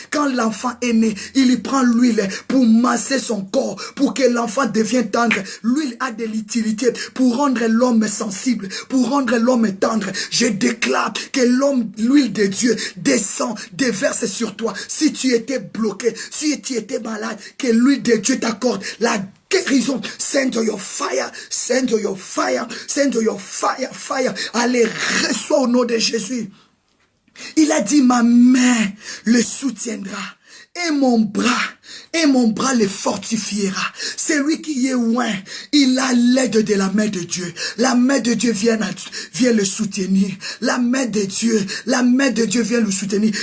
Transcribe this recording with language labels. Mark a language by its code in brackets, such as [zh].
[fr] Quand l'enfant est né, il prend l'huile pour masser son corps, pour que l'enfant devienne tendre. L'huile a de l'utilité pour rendre l'homme sensible, pour rendre l'homme tendre. Je déclare que l'huile de Dieu descend, déverse sur toi. Si tu étais bloqué, si tu étais malade, que l'huile de Dieu t'accorde la guérison. [en] Send your fire, send your fire, send your fire, fire. [fr] Allez, reçois au nom de Jésus. Il a dit, ma main le soutiendra et mon bras les fortifiera. C'est lui qui est loin, il a l'aide de la main de Dieu. La main de Dieu vient le soutenir. La main de Dieu vient le soutenir.